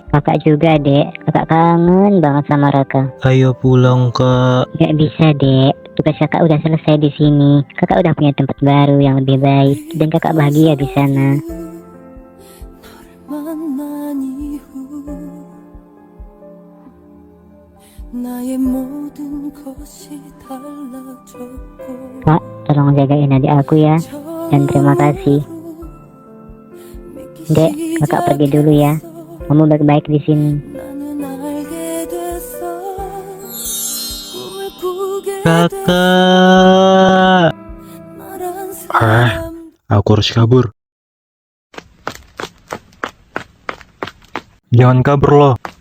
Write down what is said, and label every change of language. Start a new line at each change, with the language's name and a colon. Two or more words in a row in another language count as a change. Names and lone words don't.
Indonesian: Kakak juga dek, kakak kangen banget sama Raka. Ayo pulang kak. Gak bisa dek, tugas kakak udah selesai di sini. Kakak udah punya tempat baru yang lebih baik dan kakak bahagia di sana.
Korean: 만난 이후 나의 모든 것이 달라졌고
Indonesian: Kak, tolong jagain adik aku ya. Dan terima kasih. Dek, kakak pergi dulu ya. Kamu baik-baik di sini.
Korean: 나는 알게 됐어 꿈을 꾸게
Indonesian: Kakak.
Korean: 말한 Ah, 사람
Indonesian: aku harus kabur. Jangan kabur loh.